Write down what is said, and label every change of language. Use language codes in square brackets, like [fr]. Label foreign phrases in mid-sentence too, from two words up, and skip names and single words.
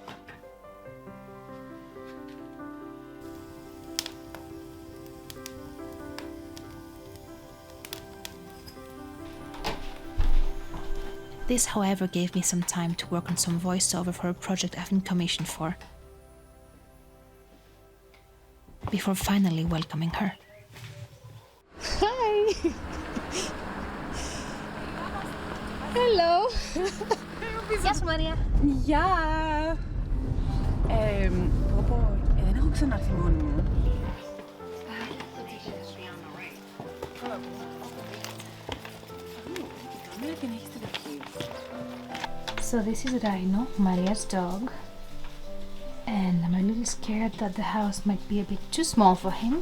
[en] This, however, gave me some time to work on some voiceover for a project I've been commissioned for, before finally welcoming her. Hi! Hello! [el] Γεια σου Μαρία! Γεια! Δεν έχω ξανάρθει μόνη μου. [en] So this is Rhino, Maria's dog, and I'm a little scared that the house might be a bit too small for him.